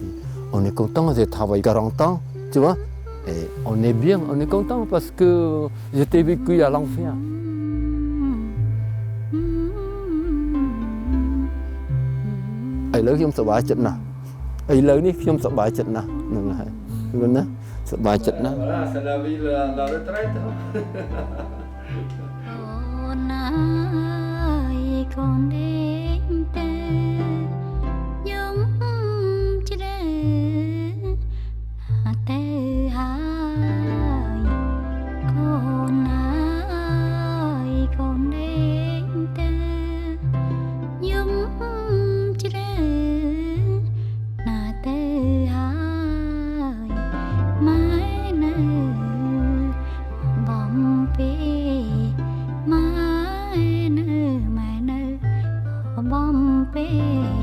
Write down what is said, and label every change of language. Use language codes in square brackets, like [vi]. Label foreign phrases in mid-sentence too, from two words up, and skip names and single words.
[fr] On est content, j'ai travaillé 40 ans, tu vois, et on est bien, on est content parce que j'étais vécu à l'enfer. [vi] Ai lớn [km] ខ្ញុំសប្បាយចិត្តណាស់ឥឡូវនេះខ្ញុំសប្បាយចិត្តណាស់ហ្នឹងហើយឃើញណាសប្បាយចិត្តណាស់ [fr] Voilà, c'est la vie la retraite. [km] អូនអើយកូនដេកទៅយំជ្រៅ ទៅហើយកូនអើយកូនដេកទៅយំជ្រៅណាទៅហើយម៉ែនៅបំពេម៉ែនៅបំពេ